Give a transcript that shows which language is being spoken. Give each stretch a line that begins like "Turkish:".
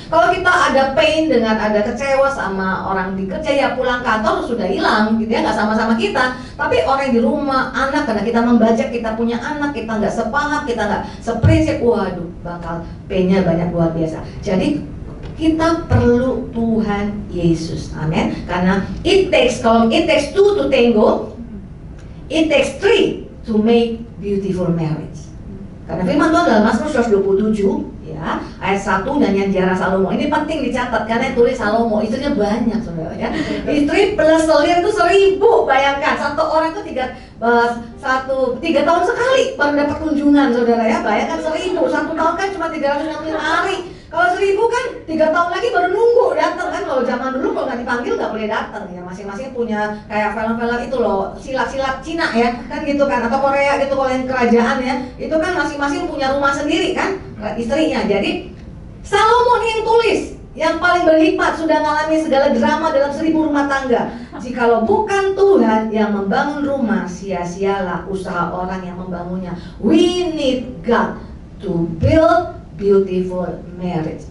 Indonesian: Kalau kita ada pain dengan ada kecewa sama orang di kerja, ya pulang kantor sudah hilang gitu ya, nggak sama-sama kita. Tapi orang di rumah, anak, karena kita membajak, kita punya anak, kita nggak sepaham, kita nggak seprinsip, waduh bakal painnya banyak luar biasa. Jadi kita perlu Tuhan Yesus, amin. Karena kalau
English: it takes two to tango, it takes three to make beautiful marriage.
Indonesian: Karena firman Tuhan dalam Mazmur 127 ya, ayat 1 nyanyian Ziarah Salomo. Ini penting dicatat karena yang tulis Salomo, istrinya banyak saudara ya. Istri plus selir itu 1000, bayangkan satu orang itu 3 tahun sekali baru dapat kunjungan saudara ya. Bayangkan 1000, 1 tahun kan cuma 365 hari. Kalau 1000 kan 3 tahun lagi baru nunggu datang kan. Kalau zaman dulu kalau nggak dipanggil nggak boleh datang ya. Masing-masing punya kayak film-film itu loh, silat-silat Cina ya kan gitu kan, atau Korea gitu kalau yang kerajaan ya. Itu kan masing-masing punya rumah sendiri kan istrinya. Jadi Salomo nih yang tulis, yang paling berhikmat, sudah mengalami segala drama dalam 1000 rumah tangga. Jikalau bukan Tuhan yang membangun rumah, sia-sialah usaha orang yang membangunnya.
English: We need God to build beautiful marriage.